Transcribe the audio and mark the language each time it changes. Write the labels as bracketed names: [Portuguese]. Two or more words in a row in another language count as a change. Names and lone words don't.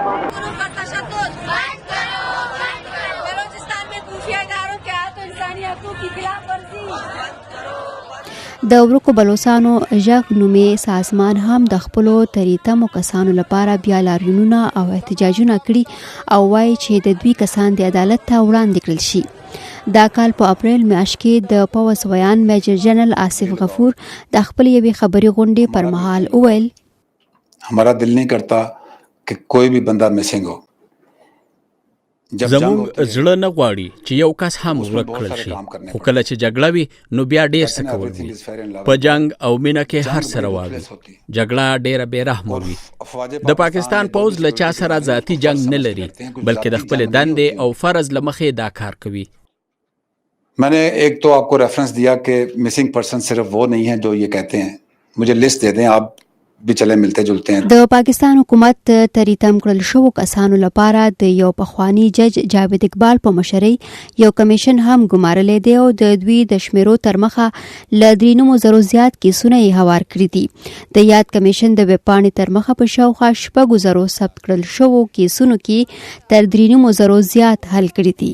[Pashto] د ورکو بلوڅانو ژغ نومې سازمان هم د خپلو تریتمو کسانو لپاره بیا لاریونونه او احتجاجونه کړي او وایي چې د دوی کسان د عدالت ته وړاندې کړل شي. دا کال په اپریل میاشت کې د پوځ ویان میجر جنرال آصف غفور د خپل یوې خبري غونډې پر مهال وویل [Urdu] ہمارا دل نہیں کرتا کہ کوئی بھی بندہ مسنگ ہو. [Pashto] زموږ زړه نه غواړي چې یو کس هم ورک کړل شي، خو کله چې جګړه وي نو بیا ډیر څه کول وي. په جنگ او مینه کې هر څه روا وي. جګړه ډیره بې رحمه وي. د پاکستان پوځ له چا سره ذاتي جنگ نه لري، بلکې د خپل دندې او فرض له مخې دا کار کوي. [Urdu] میں نے ایک تو آپ کو ریفرنس دیا کہ [English] missing person [Urdu] صرف وہ نہیں ہے جو یہ کہتے ہیں. مجھے لسٹ دے دیں آپ بھی چلے ملتے جلتے ہیں. [Pashto] د پاکستان حکومت تریتم کړل شوو کسانو لپاره د یو پخوانی جج جاوید اقبال په مشرۍ یو کمیشن هم ګمارلی دی او د دوی د شمیرو تر مخه له 3,000 زیات کیسونه یې هوار کړي دي. د یاد کمیشن د ویبپاڼې تر مخه په شاوخوا 6,000 ثبت کړل شوو کیسونو کې تر 3,000 زیات حل کړي دي.